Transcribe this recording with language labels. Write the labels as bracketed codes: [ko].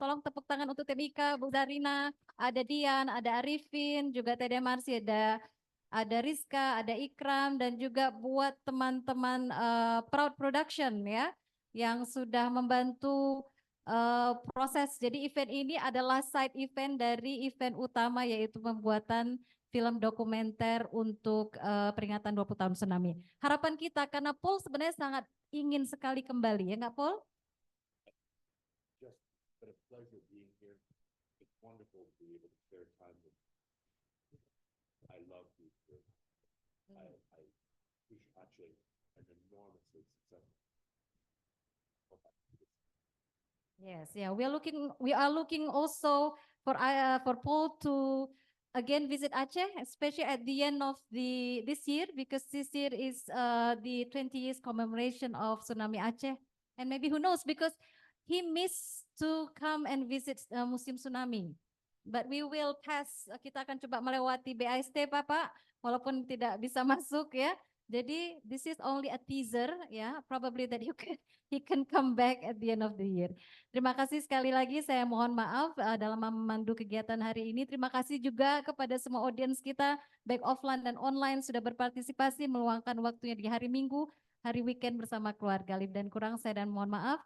[id] Tolong tepuk tangan untuk tim MIK, Bu Zarina, ada Dian, ada Arifin, juga Tede Marsi, ada Rizka, ada Ikram, dan juga buat teman-teman Proud Production ya, yang sudah membantu proses. Jadi event ini adalah side event dari event utama, yaitu pembuatan film dokumenter untuk peringatan 20 tahun tsunami. Harapan kita, karena Paul sebenarnya sangat ingin sekali kembali, ya nggak Paul? [en] Just a pleasure being here. It's wonderful to be able to share time with you. I love you. I wish Aceh an enormously successful. Yes, yeah, we are looking also for Paul to again visit Aceh, especially at the end of this year, because this year is the 20 years commemoration of tsunami Aceh, and maybe who knows, because he missed to come and visit Museum Tsunami. But we will pass, [id] kita akan coba melewati BIST Bapak, walaupun tidak bisa masuk ya. [en] Jadi this is only a teaser ya, probably that he can come back at the end of the year. [id] Terima kasih sekali lagi, saya mohon maaf dalam memandu kegiatan hari ini. Terima kasih juga kepada semua audiens kita, baik offline dan online, sudah berpartisipasi meluangkan waktunya di hari Minggu, hari weekend bersama keluarga. Lebih dan kurang saya dan mohon maaf.